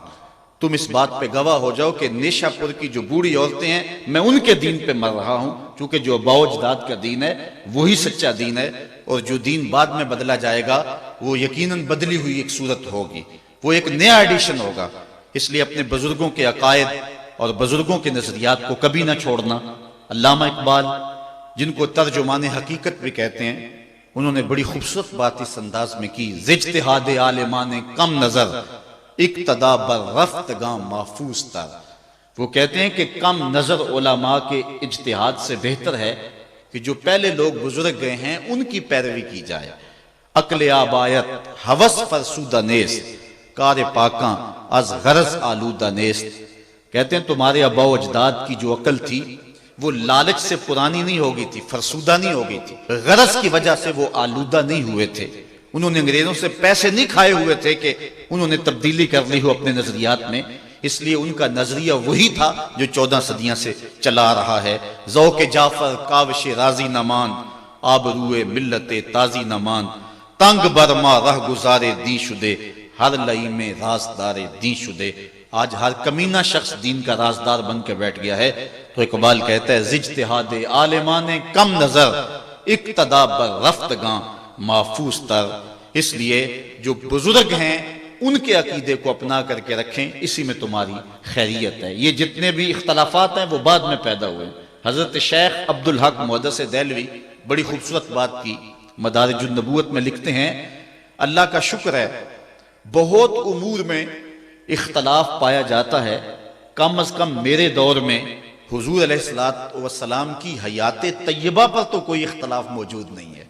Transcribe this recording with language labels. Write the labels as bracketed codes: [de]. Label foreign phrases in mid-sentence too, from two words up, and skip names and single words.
[ur] تم اس بات پہ گواہ ہو جاؤ کہ نیشا پور کی جو بوڑھی عورتیں ہیں میں ان کے دین پہ مر رہا ہوں، کیونکہ جو اباء و اجداد کا دین ہے وہی سچا دین ہے، اور جو دین بعد میں بدلا جائے گا وہ یقیناً بدلی ہوئی ایک صورت ہوگی، وہ ایک نیا ایڈیشن ہوگا۔ اس لیے اپنے بزرگوں کے عقائد اور بزرگوں کے نظریات کو کبھی نہ چھوڑنا۔ علامہ اقبال، جن کو ترجمان حقیقت بھی کہتے ہیں، انہوں نے بڑی خوبصورت بات اس انداز میں کی، [fa] اجتہاد عالمان کم نظر اقتدا بر رفتگاں محفوظ تر۔ [ur] وہ کہتے ہیں کہ کم نظر علماء کے اجتہاد سے بہتر ہے کہ جو پہلے لوگ بزرگ گئے ہیں ان کی پیروی کی جائے۔ [fa] عقل آبایت ہوس فرسودہ نیست، کار پاکاں از غرض آلودہ نیست۔ [ur] کہتے ہیں تمہارے اباء و اجداد کی جو عقل تھی وہ لالچ سے پرانی نہیں ہو گئی تھی، فرسودہ نہیں ہو گئی تھی، غرض کی وجہ سے وہ آلودہ نہیں ہوئے تھے۔ انہوں نے انگریزوں سے پیسے نہیں کھائے ہوئے تھے کہ انہوں نے تبدیلی کر لی ہو اپنے نظریات میں، اس لیے ان کا نظریہ وہی تھا جو 14 صدیاں سے چلا رہا ہے۔ [fa] ذوق جعفر کاوش راضی نمان، آبروئے ملت تازی نمان، تنگ برما رہ گزارے دی شدے، ہر لئی میں رازدار دی شدے۔ [ur] آج ہر کمینہ شخص دین کا رازدار بن کے بیٹھ گیا ہے۔ تو اقبال کہتا ہے [fa] اجتہاد عالمان کم نظر اقتدا بر رفتگاں محفوظ تر۔ [ur] اس لیے جو بزرگ ہیں ان کے عقیدے کو اپنا کر کے رکھیں، اسی میں تمہاری خیریت ہے۔ یہ جتنے بھی اختلافات ہیں وہ بعد میں پیدا ہوئے۔ حضرت شیخ عبدالحق محدث دہلوی بڑی خوبصورت بات کی مدارج النبوت میں لکھتے ہیں، اللہ کا شکر ہے بہت امور میں اختلاف پایا جاتا ہے، کم از کم میرے دور میں حضور علیہ السلام کی حیات طیبہ پر تو کوئی اختلاف موجود نہیں ہے۔